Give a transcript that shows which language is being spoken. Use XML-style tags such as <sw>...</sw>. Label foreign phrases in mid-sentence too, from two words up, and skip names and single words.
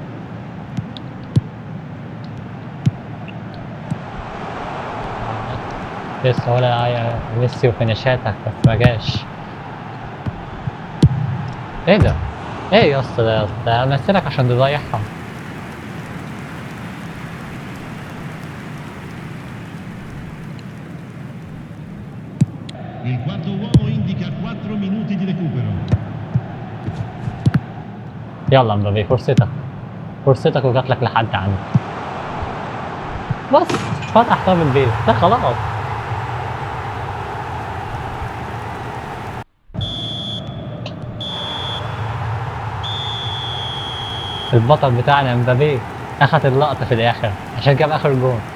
<ar>لسه ولا ميسي وفينيشاتك بس ما جاش. ايه ده؟ ايه يا اسطى ده يا اسطى؟ انا نسيتك عشان تضيعها.</ar> <it>Il quarto uomo indica 4 minuti di recupero.</it> <ar>يلا مبابي فرصتك. فرصتك وجات لك لحد عندك. بس فتح طاب البيت ده خلاص. البطل بتاعنا مبابي اخد اللقطة في الاخر عشان جاب اخر جون.</ar>